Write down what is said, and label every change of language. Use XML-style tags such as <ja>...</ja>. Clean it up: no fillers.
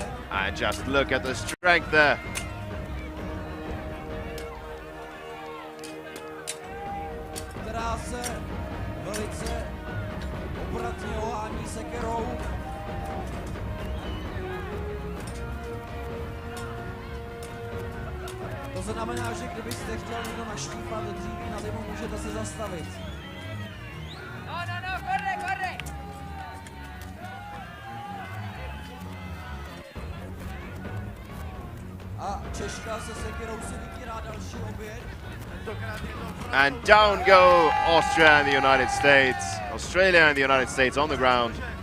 <en>And just look at the strength there.</en> <cs>Která se velice obratně ohání sekerou. To znamená, že kdybyste chtěl někdo naštípat dříví na zimu, můžete se zastavit.</cs> <es>No, corre, corre.</es> <cs>A Češka se sekerou si vybírá další oběť.</cs> <en>And down go Austria and the United States. Australia and the United States on the ground.</en>